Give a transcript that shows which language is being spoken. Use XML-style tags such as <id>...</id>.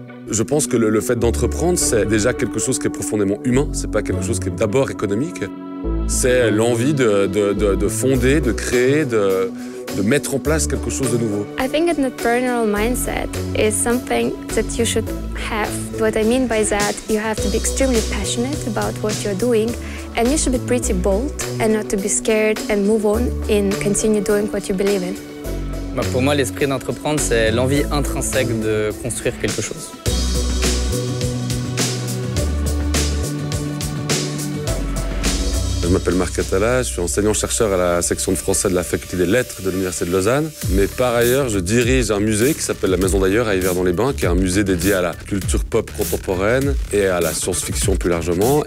<fr>Je pense que le fait d'entreprendre, c'est déjà quelque chose qui est profondément humain. C'est pas quelque chose qui est d'abord économique. C'est l'envie de fonder, de créer, de mettre en place quelque chose de nouveau.</fr> <en>I think an entrepreneurial mindset is something that you should have. What I mean by that, you have to be extremely passionate about what you're doing, and you should be pretty bold and not to be scared and move on and continue doing what you believe in.</en> <fr>Pour moi, l'esprit d'entreprendre, c'est l'envie intrinsèque de construire quelque chose. Je m'appelle Marc Atala, je suis enseignant-chercheur à la section de français de la faculté des lettres de l'Université de Lausanne. Mais par ailleurs, je dirige un musée qui s'appelle la Maison d'Ailleurs à Yverdon-les-Bains, qui est un musée dédié à la culture pop contemporaine et à la science-fiction plus largement.</fr>